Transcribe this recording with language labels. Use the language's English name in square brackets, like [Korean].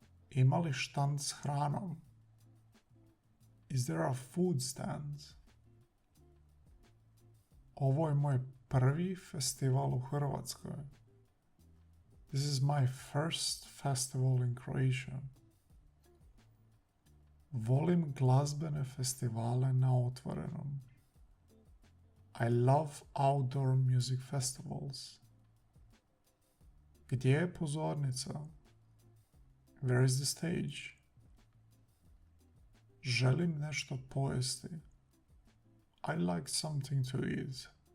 [Croatian] Ima li štand s hranom? [English] Is there a food stand? [Croatian] Ovo je moj prvi festival u Hrvatskoj. [English] This is my first festival in Croatia. [Croatian] Volim glazbene festivale na otvorenom. [English] I love outdoor music festivals. [Croatian] Gdje je pozornica? [English] Where is the stage? [Croatian] Želim nešto pojesti. [English] I like something to eat.